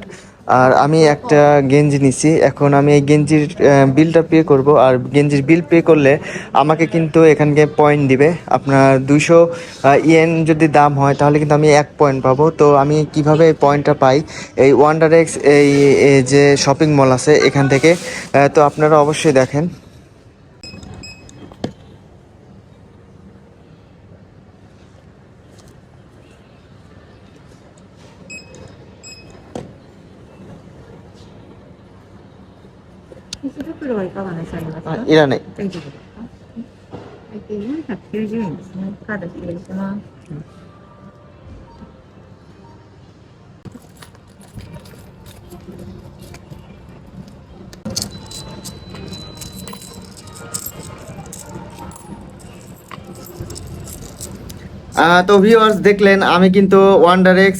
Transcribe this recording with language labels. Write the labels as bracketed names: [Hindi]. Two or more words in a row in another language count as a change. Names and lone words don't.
[Bangla] আর আমি একটা গেঞ্জি নিছি, এখন আমি এই গেঞ্জির বিলটা পে করব, আর গেঞ্জির বিল পে করলে আমাকে কিন্তু এখানকে পয়েন্ট দিবে। আপনার 200 ইয়েন যদি দাম হয় তাহলে কিন্তু আমি 1 পয়েন্ট পাবো। তো আমি কিভাবে এই পয়েন্টটা পাই, এই ওয়ান্ডার এক্স এই যে শপিং মল আছে এখান থেকে। তো আপনারা অবশ্যই দেখেন। [Japanese] いらない。大丈夫ですか？最低490円ですね。カード失礼します。 [Bangla] তো ভিউয়ার্স, দেখলেন আমি কিন্তু ওয়ান্ডার এক্স